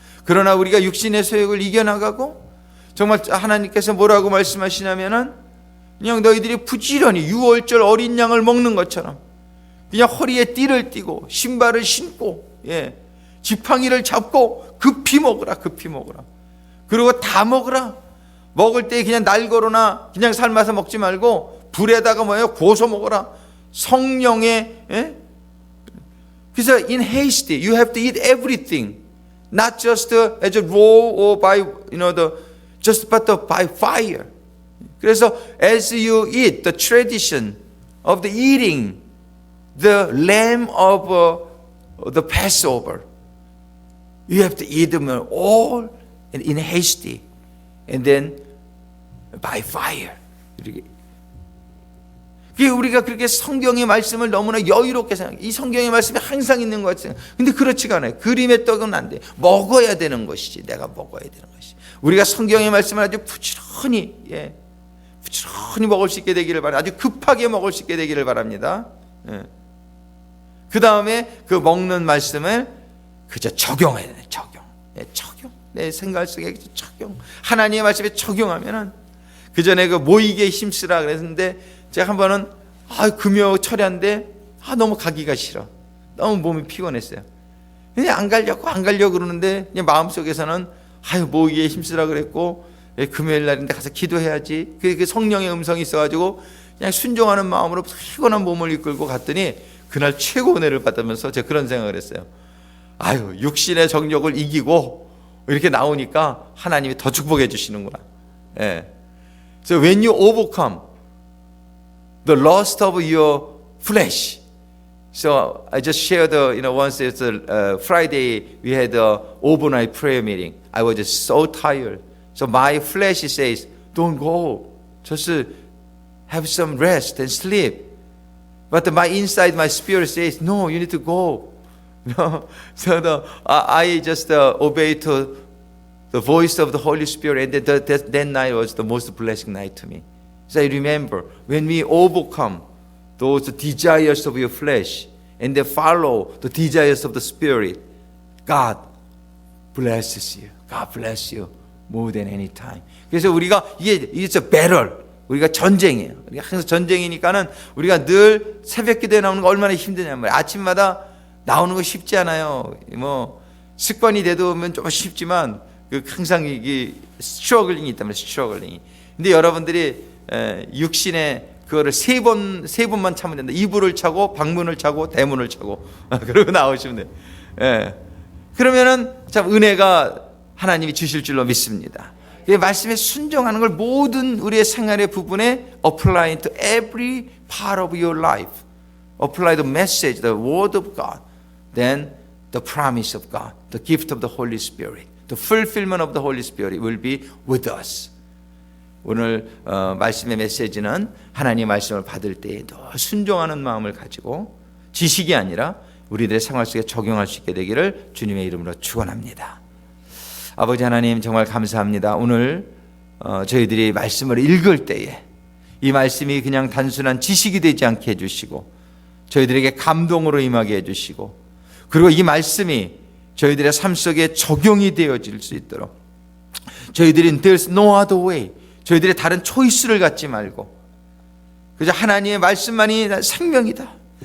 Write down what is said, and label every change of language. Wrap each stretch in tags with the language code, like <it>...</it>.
<ko>그러나 우리가 육신의 소욕을 이겨나가고, 정말 하나님께서 뭐라고 말씀하시냐면은 그냥 너희들이 부지런히 유월절 어린 양을 먹는 것처럼 그냥 허리에 띠를 띠고 신발을 신고, 예, 지팡이를 잡고 급히 먹으라, 급히 먹으라. 그리고 다 먹으라. 먹을 때 그냥 날거로나 그냥 삶아서 먹지 말고 불에다가 뭐예요? 구워서 먹어라. 성령의, 예? 그래서</ko> <en>in haste you have to eat everything, not just as a raw or by just but by fire.</en> <ko>그래서</ko> <en>as you eat the tradition of the eating the lamb of the Passover, you have to eat them all in hasty and then by fire.</en> <ko>우리가 그렇게 성경의 말씀을 너무나 여유롭게 생각해요. 이 성경의 말씀이 항상 있는 것 같아요. 근데 그렇지가 않아요. 그림의 떡은 안 돼. 먹어야 되는 것이지. 내가 먹어야 되는 것이. 우리가 성경의 말씀을 아주 부지런히, 예, 부지런히 먹을 수 있게 되기를 바랍니다. 아주 급하게 먹을 수 있게 되기를 바랍니다. 예. 그 다음에 그 먹는 말씀을 그저 적용해야 돼요. 적용. 예, 적용. 내 생각 속에 적용. 하나님의 말씀에 적용하면은, 그 전에 그 모이게 힘쓰라 그랬는데 제가 한 번은 금요 철야인데 너무 가기가 싫어. 너무 몸이 피곤했어요. 그냥 안 가려고 그러는데 그냥 마음속에서는 모이게 힘쓰라 그랬고, 금요일 날인데 가서 기도해야지. 그 성령의 음성이 있어가지고 그냥 순종하는 마음으로 피곤한 몸을 이끌고 갔더니 그날 최고 은혜를 받으면서 제가 그런 생각을 했어요. 육신의 정욕을 이기고 이렇게 나오니까 하나님이 더 축복해 주시는구나. 예.</ko> <en>So when you overcome the lust of your flesh. So I just shared, once it's Friday we had a overnight prayer meeting. I was just so tired. So my flesh says, don't go. Just have some rest and sleep. But my inside, my spirit says, no, you need to go. So I just obeyed to the voice of the Holy Spirit, and that night was the most blessing night to me. So I remember when we overcome those desires of your flesh and then follow the desires of the Spirit, God blesses you. God bless you more than any time.</en> <ko>그래서 우리가</ko> <en>it's a battle.</en> <ko>우리가 전쟁이에요. 우리가 항상 전쟁이니까는 우리가 늘 새벽 기도에 나오는 거 얼마나 힘드냐면 말이에요. 아침마다 나오는 거 쉽지 않아요. 뭐 습관이 되면 좀 쉽지만 항상 이게 스트러글링이 있다면 스트러글링이. 근데 여러분들이 육신의 그거를 세 번만 참으면 된다. 이불을 차고 방문을 차고 대문을 차고 그러고 나오시면 돼요. 예. 그러면은 참 은혜가 하나님이 주실 줄로 믿습니다. 말씀에 순종하는 걸 모든 우리의 생활의 부분에</ko> <en>apply to every part of your life. Apply the message, the word of God. Then the promise of God, the gift of the Holy Spirit, the fulfillment of the Holy Spirit will be with us.</en> <ko>오늘 말씀의 메시지는 하나님의 말씀을 받을 때에 늘 순종하는 마음을 가지고 지식이 아니라 우리들의 생활 속에 적용할 수 있게 되기를 주님의 이름으로 축원합니다. 아버지 하나님 정말 감사합니다. 오늘 저희들이 말씀을 읽을 때에 이 말씀이 그냥 단순한 지식이 되지 않게 해주시고 저희들에게 감동으로 임하게 해주시고 그리고 이 말씀이 저희들의 삶 속에 적용이 되어질 수 있도록 저희들이</ko> <en>There's no other way,</en> <ko>저희들의 다른 초이스를 갖지 말고 그저 하나님의 말씀만이 생명이다.</ko>